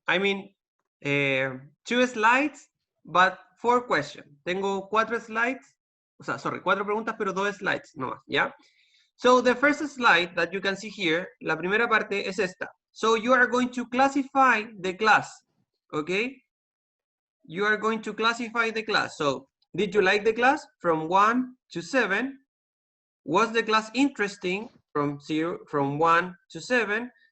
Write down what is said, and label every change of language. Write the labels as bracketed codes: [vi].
[en] I mean, 2 slides, but 4 questions. [es] Tengo 4 slides. O sea, sorry, 4 preguntas, pero 2 slides nomás, ¿ya? [en] So the first slide that you can see here, [es] la primera parte es esta. [en] So you are going to classify the class, okay? You are going to classify the class. So did you like the class from 1 to 7? Was the class interesting from 1 to 7?